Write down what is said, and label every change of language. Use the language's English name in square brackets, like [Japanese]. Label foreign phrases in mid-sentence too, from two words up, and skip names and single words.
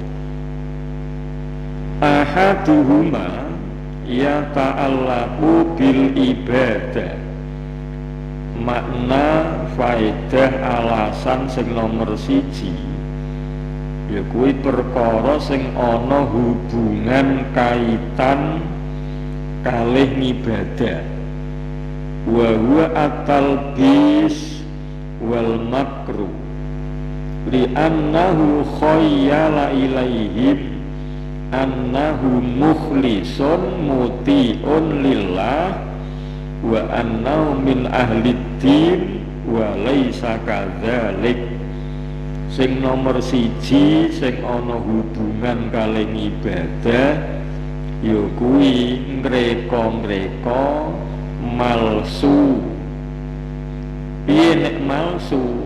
[Arabic] أحدهما يتعلق بالعبادة. [Javanese] Makna faedah alasan sing nomor siji ya kuwi perkara sing ana hubungan kaitan kalih ibadah. [Arabic] وهو التلبيس والمكروه لأنه خيل إليهم أنه مخلص مطيع لله وأنه من أهل الدين وليس كذلك. [Javanese] Sing nomor siji sing ana hubungan kalih ibadah ya kuwi ngreka-ngreka malsu. Piye nek malsu?